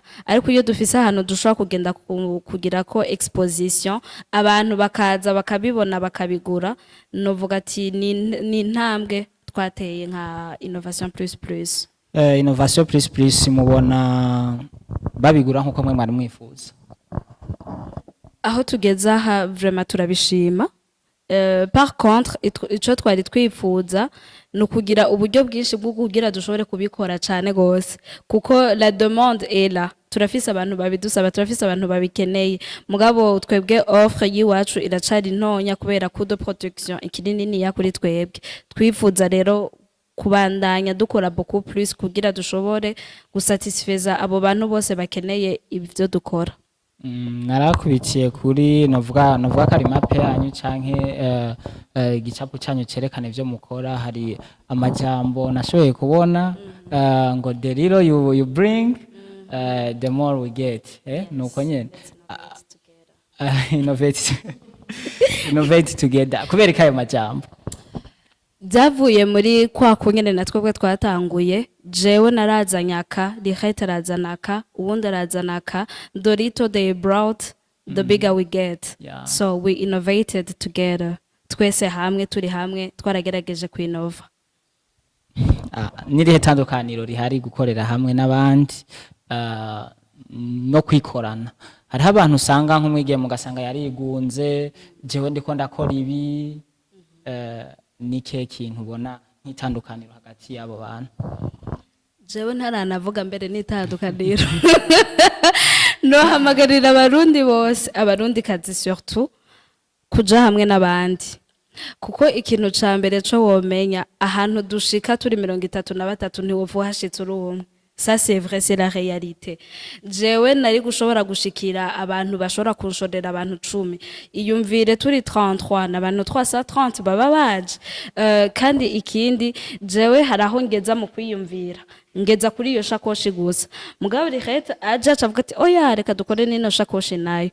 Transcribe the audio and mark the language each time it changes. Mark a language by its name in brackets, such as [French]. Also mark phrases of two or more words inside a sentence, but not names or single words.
[Rundi] Ariko iyo dufise ahantu dushobora kugenda kugira ko exposition, abantu bakaza bakabibona bakabigura, novuga ati ni intambwe twateye nka Innovation Plus Plus. Innovation Plus Plus mubona babigura nkuko mwe mwari mwifuza? Aho tugeze aha vraiment turabishima. Par contre ico twari twifuza no kugira uburyo bwinshi bwo kugira dushobore kubikora cyane gose, kuko [French] la demande est là. [Rundi] Turafise abantu babidusaba, turafise abantu babikeneye, mugabo twebwe offre yiwacu iracari ntonya kubera kudo protection ikiri nini ya kuri twebwe. Twifuza rero kubandanya dukora [French] beaucoup plus [Rundi] kugira dushobore gusatisfeza abo bantu bose bakeneye ivyo dukora. Narakubitiye kuri novuga karima pe yanyu canke igicapo cyanyu cerekana ivyo mukora. Hari amajambo nashoboye kubona ngo [English] the little you bring the more we get, [Rundi] nuko nyene [English] innovate together. [Rundi] Kubera kayo majambo byavuye muri kwa kunyene natwe twatanguye, jewe narazanyaka, Lihete arazanaka, uwundi arazanaka, [English] the little they brought the bigger we get. So we innovated together, [Rundi] twese hamwe turi hamwe twaragerageje kwinova. Nirihe tandukaniro rihari gukorera hamwe n'abandi no kwikorana? Hariho abantu usanga nk'umwigiye mugasanga yarigunze, jewe ndiko ndakora ibi, nike kintu ubona nk'itandukaniro hagati y'abo bantu? Jewe ntaranavuga mbere n'itandukaniro. No hamagarira abarundi bose, abarundikazi surtout, kuja hamwe n'abandi, kuko ikintu ca mbere co womenya ahantu dushika turi 33 ntiwovu hashitse urumwe, [French] ça c'est vrai, c'est la réalité. [Rundi] Jewe nari gushobora gushikira abantu bashobora kunshorera abantu 10. Iyumvire turi 33 n'abantu 330 baba baje. Kandi ikindi jewe haraho ngeza mu kwiyumvira. Ngeza kuri iyo shakoshi gusa. Mugabo riheta aje avuga ati oya reka dukore nino shakoshi nayo.